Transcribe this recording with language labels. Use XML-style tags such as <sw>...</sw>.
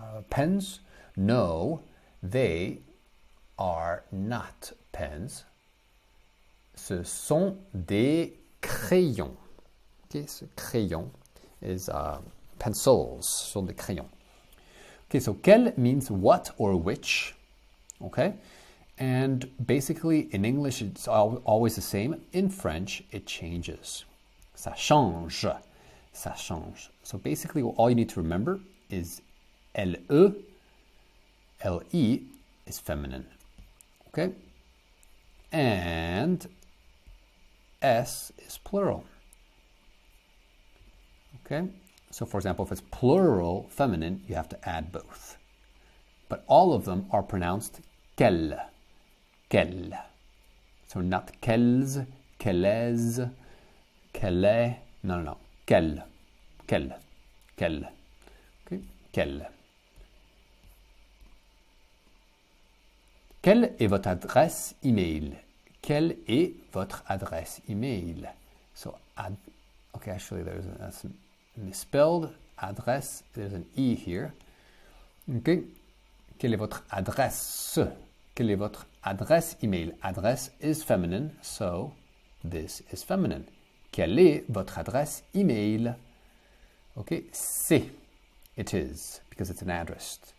<en>Pens? No, they are not pens.</en> <fr>ce sont des crayons. Okay, ce crayon</fr> <en>is pencils,</en> <fr>ce sont des crayons.</fr> <en>Okay, so quel means what or which. Okay, and basically in English it's always the same. In French it changes.</en> <fr>Ça change. Ça change.</fr> <en>So basically all you need to remember is LE, LE is feminine. Okay? And S is plural. Okay? So for example, if it's plural feminine, you have to add both. But all of them are pronounced quel. Quel. So not quels, quelles, quelle. No. Quel. Quel. Quel. Okay? Quel.</en> <fr>Quelle est votre adresse email? Quelle est votre adresse email?</fr> <en>So, okay, actually that's misspelled. Adresse, there's an E here. Okay.</en> <fr>Quelle est votre adresse? Quelle est votre adresse email?</fr> <en>Adresse is feminine, so this is feminine.</en> <fr>Quelle est votre adresse email? Okay, c'est.</fr> <en>It is, because it's an address.</en>